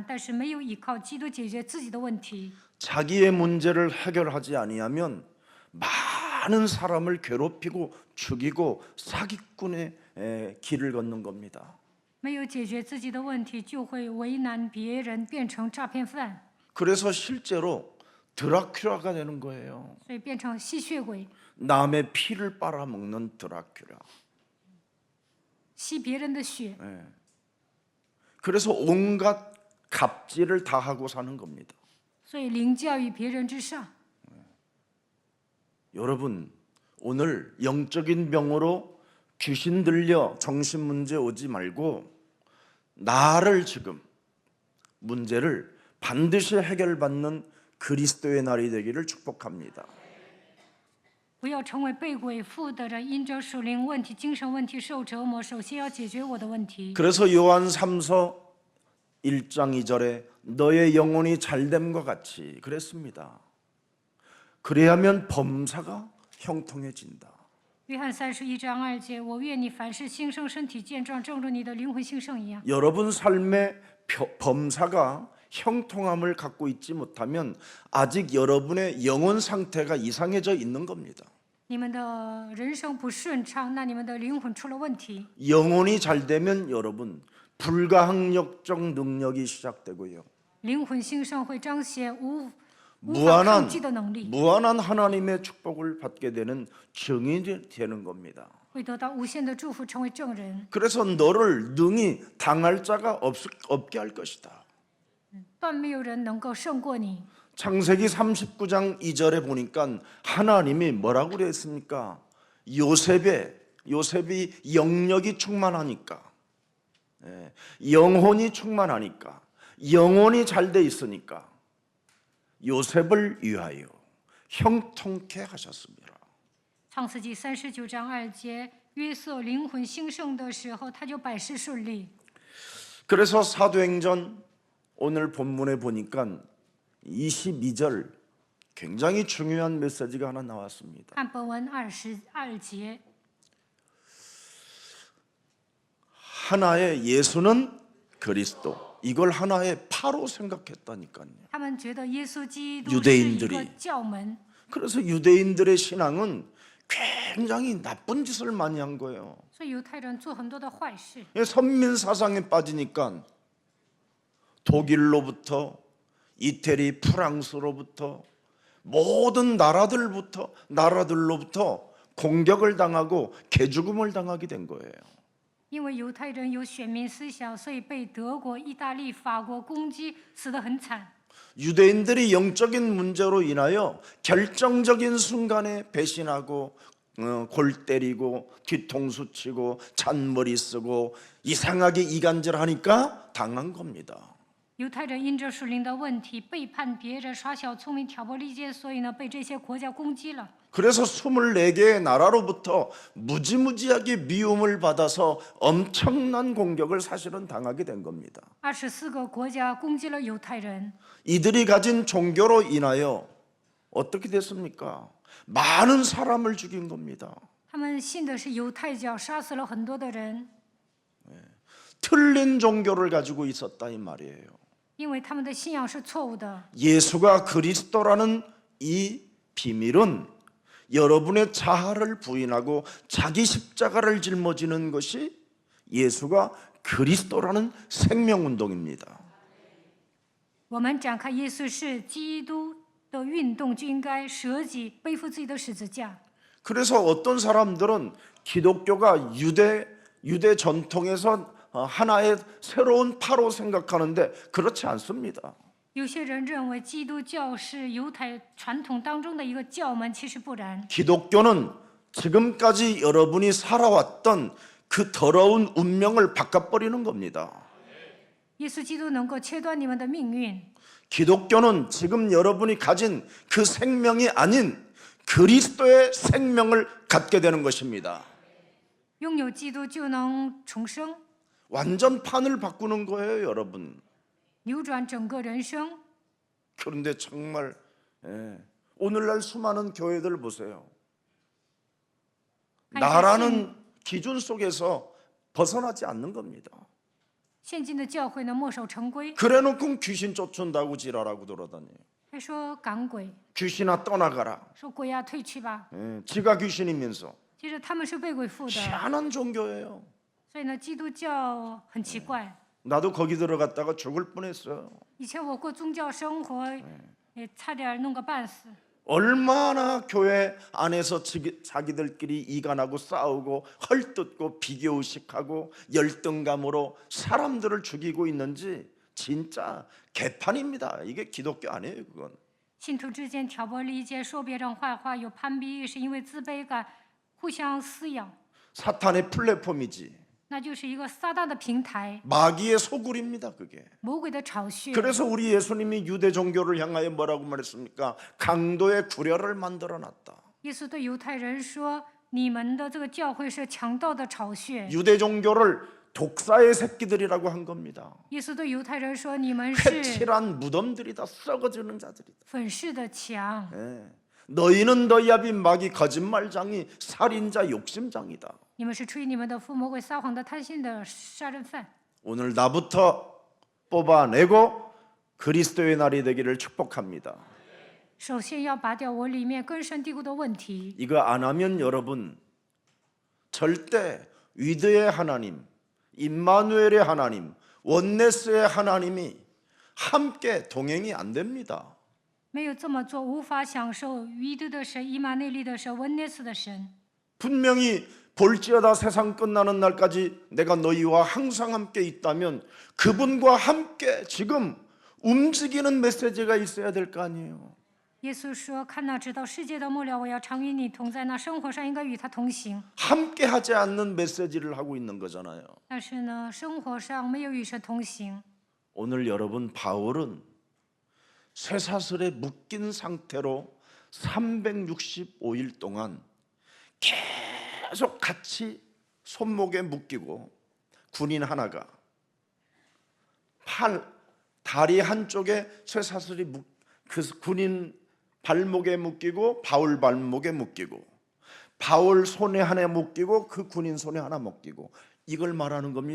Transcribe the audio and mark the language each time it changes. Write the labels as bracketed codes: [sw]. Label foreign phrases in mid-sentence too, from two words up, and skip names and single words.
[zh] 但是没有依靠基督解决自己的问题。 [ko] 자기의 문제를 해결하지 아니하면 많은 사람을 괴롭히고 죽이고 사기꾼의 길을 걷는 겁니다. [zh] 没有解决自己的问题，就会为难别人，变成诈骗犯， [ko] 그래서 실제로 드라큘라가 되는 거예요. [zh] 所以变成吸血鬼， [ko] 남의 피를 빨아먹는 드라큘라. [zh] 吸别人的血。 [ko] 그래서 온갖 갑질을 다 하고 사는 겁니다. [zh] 所以凌驾于别人之上。 [ko] 여러분, 오늘 영적인 병으로 귀신 들려 정신 문제 오지 말고 나를 지금 문제를 반드시 해결받는 그리스도의 날이 되기를 축복합니다. [zh] 不要成为被鬼附的人，因着属灵问题、精神问题受折磨。首先要解决我的问题。 [ko] 그래서 요한 3서 1장 2절에 너의 영혼이 잘됨과 같이 그랬습니다. 그래야면 범사가 형통해진다. [zh] 约翰31章2节，我愿你凡事兴盛，身体健壮，正如你的灵魂兴盛一样。 [ko] 여러분 삶의 범사가 형통함을 갖고 있지 못하면 아직 여러분의 영혼 상태가 이상해져 있는 겁니다. [zh] 你们的人生不顺畅，那你们的灵魂出了问题。 [ko] 영혼이 잘 되면 여러분 불가항력적 능력이 시작되고요. [zh] 灵魂兴盛会彰显无法 [ko] 무한한 [zh] 抗拒的能力， [ko] 무한한 하나님의 축복을 받게 되는 증인이 되는 겁니다. [zh] 会得到无限的祝福，成为证人。 [ko] 그래서 너를 능히 당할 자가 없게 할 것이다. [zh] 断没有人能够胜过你。 [ko] 창세기 39장 2절에 보니까 하나님이 뭐라고 그랬습니까? 요셉이 영력이 충만하니까, 영혼이 충만하니까, 영혼이 잘 돼 있으니까 요셉을 위하여 형통케 하셨습니다. [zh] 创世纪39章2节，约瑟灵魂兴盛的时候，他就百事顺利。 [ko] 그래서 사도행전 오늘 본문에 보니까 22절 굉장히 중요한 메시지가 하나 나왔습니다. [zh] 看本文22节， [ko] 하나의 예수는 그리스도. 이걸 하나의 파로 생각했다니까요. [zh] 他们觉得耶稣基督是一 [ko] 유대인들이 [zh] 个教门， [ko] 그래서 유대인들의 신앙은 굉장히 나쁜 짓을 많이 한 거예요. [zh] 所以犹太人做很多的坏事。 [ko] 선민 사상에 빠지니까 독일로부터 이태리, 프랑스로부터 모든 나라들로부터 공격을 당하고 개죽음을 당하게 된 거예요. [zh] 因为犹太人有选民思想，所以被德国、意大利、法国攻击，死得很惨。 [ko] 유대인들이 영적인 문제로 인하여 결정적인 순간에 배신하고 골 때리고 뒤통수 치고 잔머리 쓰고 이상하게 이간질하니까 당한 겁니다. [zh] 犹太人因着属灵的问题背叛别人，耍小聪明、挑拨离间，所以呢被这些国家攻击了。 [ko] 그래서 24개의 나라로부터 무지무지하게 미움을 받아서 엄청난 공격을 사실은 당하게 된 겁니다. [zh] 24 个国家攻击了犹太人， [ko] 이들이 가진 종교로 인하여 어떻게 됐습니까? 많은 사람을 죽인 겁니다. [zh] 他们信的是犹太教，杀死了很多的人， [ko] 틀린 종교를 가지고 있었다 이 말이에요. [zh] 因为他们的信仰是错误的。 [ko] 예수가 그리스도라는 이 비밀은 여러분의 자아를 부인하고 자기 십자가를 짊어지는 것이 예수가 그리스도라는 생명운동입니다. [zh] 我们展开耶稣是基督的运动，就应该舍己，背负自己的十字架。 [ko] 그래서 어떤 사람들은 기독교가 유대 전통에서 하나의 새로운 파로 생각하는데 그렇지 않습니다. [zh] 有些人认为基督教是犹太传统当中的一个教门，其实不然。 [ko] 기독교는 지금까지 여러분이 살아왔던 그 더러운 운명을 바꿔버리는 겁니다. [zh] 耶稣基督能够切断你们的命运。 [ko] 기독교는 지금 여러분이 가진 그 생명이 아닌 그리스도의 생명을 갖게 되는 것입니다. [zh] 拥有基督就能重生， [ko] 완전 판을 바꾸는 거예요, 여러분. [zh] 扭转整个人生。 [ko] 그런데 정말 오늘날 수많은 교회들 보세요. 나라는 기준 속에서 벗어나지 않는 겁니다. [zh] 现今的教会呢，墨守成规， [ko] 그래놓고 귀신 쫓은다고 지랄하고 돌아다녀요. [zh] 还说赶鬼， [ko] 귀신아 떠나가라. [zh] 说鬼啊退去吧。 [ko] 지가 귀신이면서 [zh] 其实他们是被鬼附的， [ko] 희한한 종교예요. [zh] 所以呢，基督教很奇怪。 [ko] 나도 거기 들어갔다가 죽을 뻔했어요. [zh] 以前我过宗教生活，也差点弄个半死。 [ko] 얼마나 교회 안에서 자기들끼리 이간하고 싸우고 헐뜯고 비교의식하고 열등감으로 사람들을 죽이고 있는지 진짜 개판입니다. 이게 기독교 아니에요, 그건. [zh] 信徒之间挑拨离间，说别人坏话，有攀比意识，因为自卑感，互相撕咬， [ko] 사탄의 플랫폼이지. [zh] 那就是一个撒旦的平台， [ko] 마귀의 소굴입니다, 그게. [zh] 魔鬼的巢穴。 [ko] 그래서 우리 예수님이 유대 종교를 향하여 뭐라고 말했습니까? 강도의 구려를 만들어 놨다. [zh] 耶稣对犹太人说：“你们的这个教会是强盗的巢穴。 [ko] 유대 종교를 독사의 새끼들이라고 한 겁니다. [zh] 耶稣对犹太人说：“你们是 [ko] 회칠한 무덤들이다. 썩어지는 자들이다. [zh] 粉饰的墙， [ko] 너희는 너희 아비 마귀 거짓말장이 살인자 욕심장이다. [zh] 你们是吹你们的父魔鬼撒谎的贪心的杀人犯。 [ko] 오늘 나부터 뽑아내고 그리스도의 날이 되기를 축복합니다. [zh] 首先要拔掉我里面根深蒂固的问题。 [ko] 이거 안 하면 여러분 절대 위드의 하나님, 임마누엘의 하나님, 원네스의 하나님이 함께 동행이 안 됩니다. [zh] 没有这么做，无法享受余德的神、以马内利的神、温涅斯的神。 [ko] 분명히 볼지어다 세상 끝나는 날까지 내가 너희와 항상 함께 있다면 그분과 함께 지금 움직이는 메시지가 있어야 될 거 아니에요. [zh] 耶稣说：“看哪，直到世界的末了，我要常与你同在。那生活上应该与他同行。 [ko] 함께 하지 않는 메시지를 하고 있는 거잖아요. [zh] 但是呢，生活上没有与神同行。 [ko] 오늘 여러분 바울은 쇠사슬에 묶인 상태로 365일 동안 계속 같이 손목에 묶이고 군인 하나가 다리 한쪽에 쇠사슬이 그 군인 발목에 묶이고 바울 발목에 묶이고 바울 손에 하나 묶이고 그 군인 손에 하나 묶이고 이걸 말하는 겁니다.